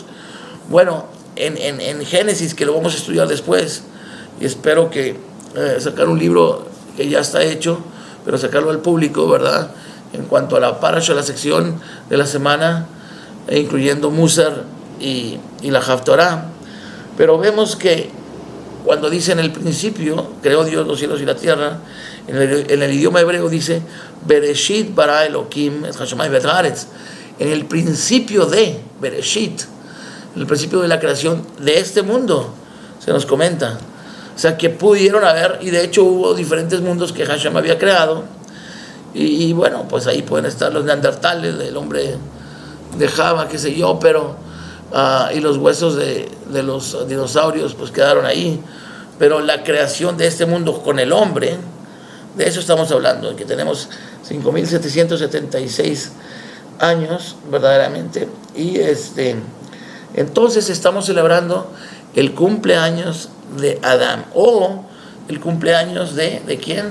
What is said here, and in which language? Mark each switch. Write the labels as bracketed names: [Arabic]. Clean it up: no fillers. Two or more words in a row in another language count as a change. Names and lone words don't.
[Spanish] Bueno, en Génesis, que lo vamos a estudiar después, y espero que sacar un libro que ya está hecho, pero sacarlo al público, ¿verdad? En cuanto a la parasha, la sección de la semana, incluyendo Musar y la Haftorah. Pero vemos que cuando dice en el principio, creó Dios los cielos y la tierra, en el idioma hebreo dice, [Hebrew] בראשית ברא אלהים את השמים ואת הארץ. [Spanish] En el principio de Bereshit, el principio de la creación de este mundo, se nos comenta. O sea, que pudieron haber, y de hecho hubo diferentes mundos que Hashem había creado, y bueno, pues ahí pueden estar los neandertales, el hombre de Java, qué sé yo, pero y los huesos de los dinosaurios pues quedaron ahí, pero la creación de este mundo con el hombre, de eso estamos hablando, que tenemos 5.776 años verdaderamente, y entonces estamos celebrando el cumpleaños de Adán, o el cumpleaños ¿de quién?